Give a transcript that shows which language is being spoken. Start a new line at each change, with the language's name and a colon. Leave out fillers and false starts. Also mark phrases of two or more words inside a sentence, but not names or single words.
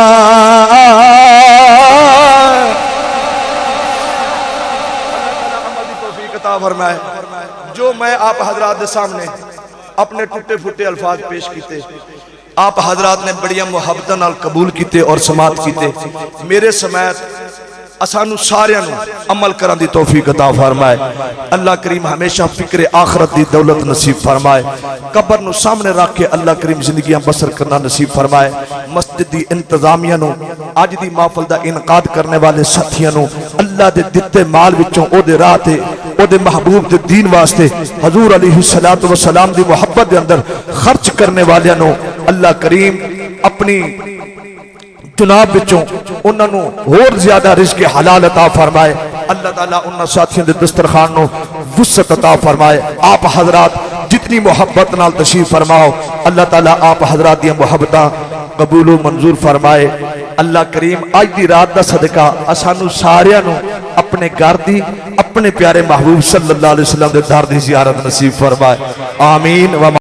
Punjabi: فرمائے جو میں آپ حضرات دے سامنے اپنے ٹوٹے پھوٹے الفاظ پیش کیتے آپ حضرات نے بڑی محبت نال قبول کیتے اور سماعت کیتے میرے سمیت اسانو ساریاں نو عمل کرن دی توفیق عطا فرمائے اللہ کریم ہمیشہ فکر آخرت دی دولت نصیب فرمائے قبر نو سامنے رکھ کے اللہ کریم زندگیاں بسر کرنا نصیب فرمائے مسجد دی انتظامیہ نو آج دی محفل دا انعقاد کرنے والے ساتھیاں نو اللہ دے دتے مال وچوں او دے راہ تے او دے محبوب دے دین واسطے حضور علیہ الصلوۃ والسلام دی محبت دے اندر خرچ کرنے والیاں نو اللہ کریم اپنی جناب بچوں انہاں نو اور زیادہ رزق حلال عطا فرمائے. اللہ تعالیٰ انہاں ساتھیوں دے دسترخوان نو وسعت عطا فرمائے. آپ حضرات جتنی محبت نال تشریف فرماؤ اللہ تعالیٰ آپ حضرات دی محبتاں قبول و منظور فرمائے. اللہ کریم آج دی رات دا صدقہ اسانو ساریاں نو اپنے گھر دی اپنے پیارے محبوب صلی اللہ علیہ وسلم دے در دی زیارت نصیب فرمائے. آمین.